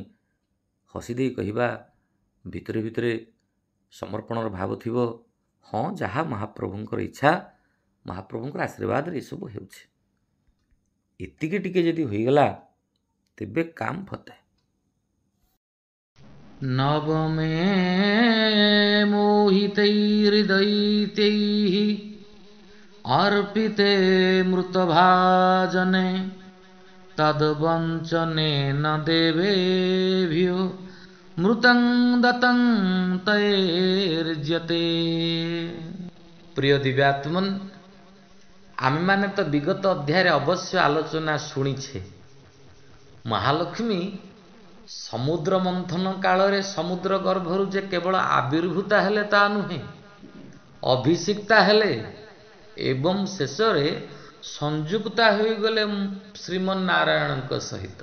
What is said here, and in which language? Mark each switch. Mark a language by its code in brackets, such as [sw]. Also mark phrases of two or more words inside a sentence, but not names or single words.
[or] ହସି ଦେଇ କହିବା, ଭିତରେ ଭିତରେ ସମର୍ପଣର ଭାବ ଥିବ, ହଁ ଯାହା ମହାପ୍ରଭୁଙ୍କର ଇଚ୍ଛା, ମହାପ୍ରଭୁଙ୍କର ଆଶୀର୍ବାଦରେ ଏସବୁ ହେଉଛି। ଏତିକି ଟିକେ ଯଦି ହୋଇଗଲା ତେବେ କାମ ଫତେ। [sa] ନବମେ ମୋହିତୈର୍ଦୈତ୍ୟୈଃ अर्पिते मृतभाजने तद्वञ्चनेन देवेभ्यो ମୃତଂ ଦତଂ ତୈର୍ଯ୍ୟତେ। [or] ପ୍ରିୟ ଦିବ୍ୟାତ୍ମନ, ଆମେମାନେ ତ ବିଗତ ଅଧ୍ୟାୟରେ ଅବଶ୍ୟ ଆଲୋଚନା ଶୁଣିଛେ। ମହାଲକ୍ଷ୍ମୀ ସମୁଦ୍ର ମନ୍ଥନ କାଳରେ ସମୁଦ୍ର ଗର୍ଭରୁ ଯେ କେବଳ ଆବିର୍ଭୂତା ହେଲେ ତା ନୁହେଁ, ଅଭିଷିକ୍ତା ହେଲେ ଏବଂ ଶେଷରେ ସଂଯୁକ୍ତା ହୋଇଗଲେ ଶ୍ରୀମନ୍ନାରାୟଣଙ୍କ ସହିତ।